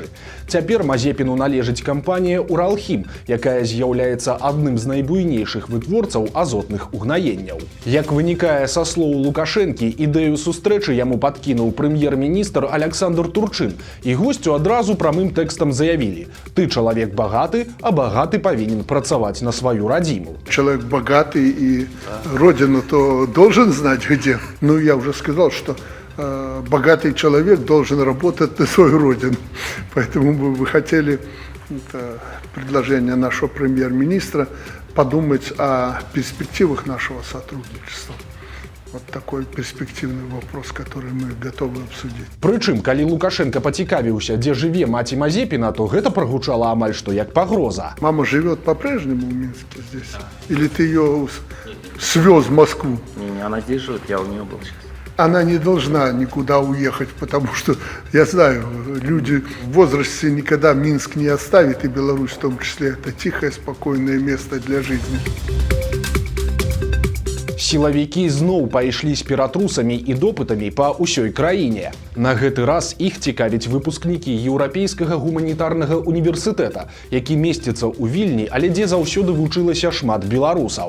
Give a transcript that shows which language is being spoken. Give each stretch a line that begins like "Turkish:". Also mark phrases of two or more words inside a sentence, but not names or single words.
Belarusian: Цяпер Мазепіну належыць кампанія «Уралхім», якая з'яўляецца адным з найбуйнейшых вытворцаў азотных угнаенняў. Як вынікае са слоў Лукашэнкі, ідэю сустрэчы яму падкінуў прэм'ер-міністр Александр Турчын, і госцю адразу прамым тэкстам заявілі: «Ты чалавек багаты, а багаты павінен працаваць на сваю радзіму».
Russian: Человек богатый и родину то должен знать где. Ну, я уже сказал, что богатый человек должен работать на свою родину. Поэтому мы бы хотели, это предложение нашего премьер-министра, подумать о перспективах нашего сотрудничества. Вот такой перспективный вопрос, который мы готовы обсудить.
Belarusian: Прычым, калі Лукашенко пацікавіўся, дзе жыве маці Мазепіна, то гэта прагучала амаль што як пагроза.
Russian: Мама живет по-прежнему в Минске здесь? Или ты ее свез в Москву? Не, она здесь живет, я у нее был сейчас. Она не должна никуда уехать, потому что, я знаю, люди в возрасте никогда Минск не оставят, и Беларусь в том числе. Это тихое, спокойное место для жизни.
Belarusian: Сілавікі зноў пайшлі з ператрусамі і допытамі па ўсёй краіне. На гэты раз іх цікавяць выпускнікі Еўрапейскага гуманітарнага універсітэта, які месціцца ў Вільні, але дзе заўсёды вучылася шмат беларусаў.